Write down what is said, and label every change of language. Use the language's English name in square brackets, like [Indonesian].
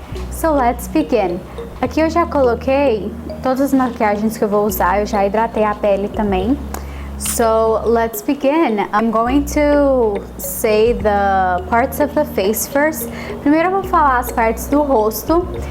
[English] So let's begin. [Portuguese] Aqui eu já coloquei todas as maquiagens que eu vou usar, eu já hidratei a pele também. [English] So let's begin. I'm going to say the parts of the face first. [Portuguese] Primeiro eu vou falar as partes do rosto.